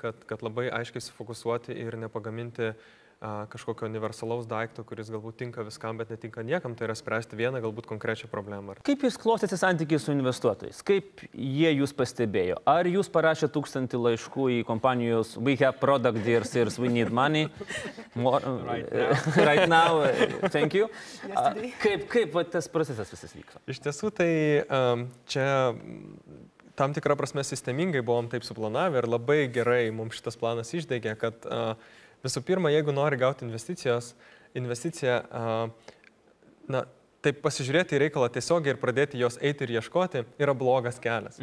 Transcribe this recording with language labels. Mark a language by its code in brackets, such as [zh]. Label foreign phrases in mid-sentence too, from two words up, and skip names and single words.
[lt] Kad labai aiškiai sufokusuoti ir nepagaminti kažkokio universalaus daikto, kuris galbūt tinka viskam, bet netinka niekam, tai yra spręsti vieną galbūt konkrečią problemą. Kaip jūs klostėsi santykiai su investuotojais? Kaip jie jūs pastebėjo? Ar jūs parašė 1000 laiškų į kompanijos [en] We have product, dear sirs, we need money? Right now, thank you. [lt] Kaip tas procesas visas vyko? Iš tiesų, tai čia tam tikrą prasme sistemingai buvom taip suplanavę ir labai gerai mums šitas planas išdegė, kad visų pirma, jeigu nori gauti investiciją, taip pasižiūrėti į reikalą tiesiogiai ir pradėti jos eiti ir ieškoti, yra blogas kelias.